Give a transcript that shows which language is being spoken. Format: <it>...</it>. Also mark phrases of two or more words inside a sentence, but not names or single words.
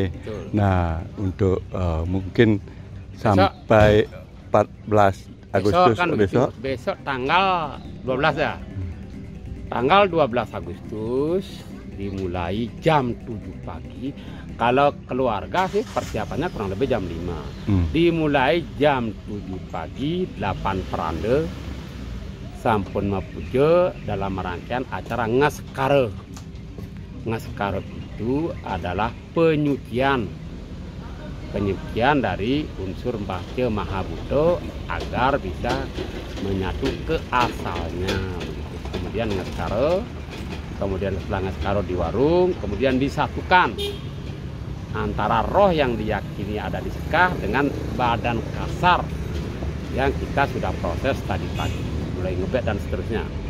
<id>Nah untuk mungkin sampai 14 Agustus besok tanggal 12 ya. Tanggal 12 Agustus dimulai jam 7 pagi. Kalau keluarga sih persiapannya kurang lebih jam 5. Dimulai jam 7 pagi, 8</id> <ban>perande sampun mapujo</ban> <id>dalam rangkaian acara ngaskara. Ngaskara itu adalah penyucian dari unsur Mbahce Mahabuddha agar bisa menyatu ke asalnya. Kemudian ngaskara, kemudian setelah ngaskara di warung, kemudian disatukan antara roh yang diyakini ada di sekah dengan badan kasar yang kita sudah proses tadi pagi, mulai ngebet dan seterusnya.</id>